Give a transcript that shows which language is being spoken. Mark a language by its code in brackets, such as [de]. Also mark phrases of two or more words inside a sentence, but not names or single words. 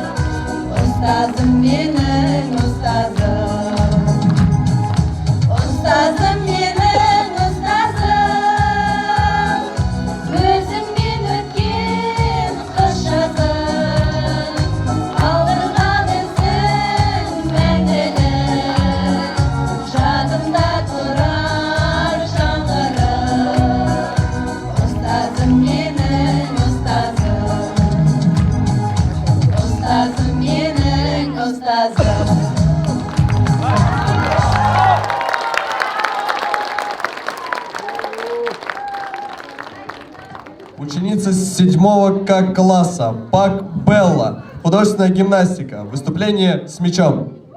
[kk] Ұстазым менің ұстазым, ұстазым менің ұстазым, өзіңмен өткен қыс жазым, қалдырған ізің мәңгілік, жадымда тұрар жаңғырып. Ұстазым менің ұстазым, ұстазым менің ұстазым. [ru] Ученица 7 класса Пак Белла. Художественная гимнастика. Выступление с мячом.